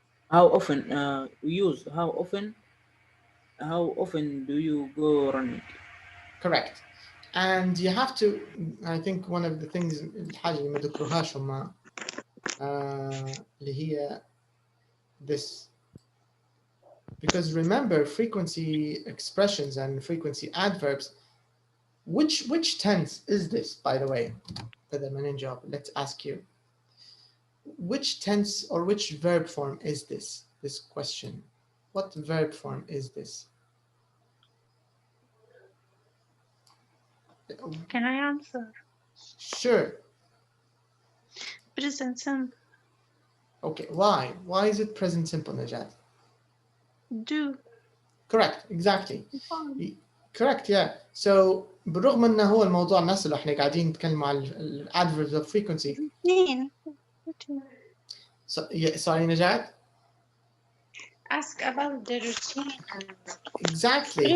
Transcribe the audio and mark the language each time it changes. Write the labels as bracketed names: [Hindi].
[English] How often we use how often. How often do you go running? Correct. And you have to, I think one of the things [Arabic] الحاجة اللي ما ذكروهاش هم اللي هي this. [English] Because remember, frequency expressions and frequency adverbs, which tense is this, by the way? Let's ask you. Which tense or which verb form is this question? What verb form is this? Can I answer? Sure. Present simple. Okay, why? Why is it present simple, Najat? Do. Correct, exactly. Correct, yeah. [Arabic] So بالرغم انه هو الموضوع نفسه احنا قاعدين نتكلم عن adverbs of frequency. [English] Sorry, Najat? Ask about the routine. Exactly.